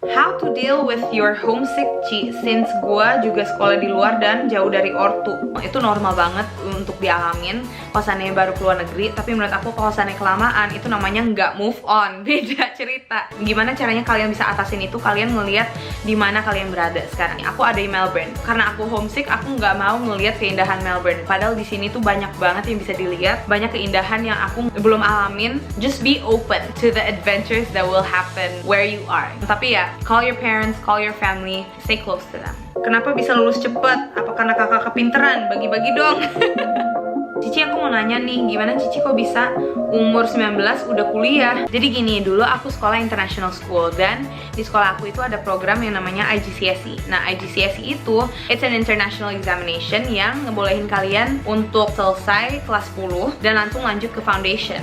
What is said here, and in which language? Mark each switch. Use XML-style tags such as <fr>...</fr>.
<en>How to deal with your homesick, Ci? Since</en> <id>gua juga sekolah di luar dan jauh dari ortu. Itu normal banget untuk dialamin. Kosannya baru keluar negeri, tapi menurut aku kosannya kelamaan, itu namanya nggak move on. Beda cerita. Gimana caranya kalian bisa atasin itu? Kalian ngelihat di mana kalian berada sekarang. Aku ada di Melbourne. Karena aku homesick, aku nggak mau ngelihat keindahan Melbourne. Padahal di sini tuh banyak banget yang bisa dilihat, banyak keindahan yang aku belum alamin.</id> <en>Just be open to the adventures that will happen where you are.</en> <id>Tapi ya,</id> <en>call your parents, call your family, stay close to them.</en> <id>Kenapa bisa lulus cepet? Apa karena kakak kepinteran? Bagi-bagi dong. Cici, aku mau nanya nih, gimana Cici kok bisa umur 19 udah kuliah? Jadi gini, dulu aku sekolah international school, dan di sekolah aku itu ada program yang namanya IGCSE. Nah, IGCSE itu</id> <en>it's an international examination</en> <id>yang ngebolehin kalian untuk selesai kelas 10 dan langsung lanjut ke foundation.</id>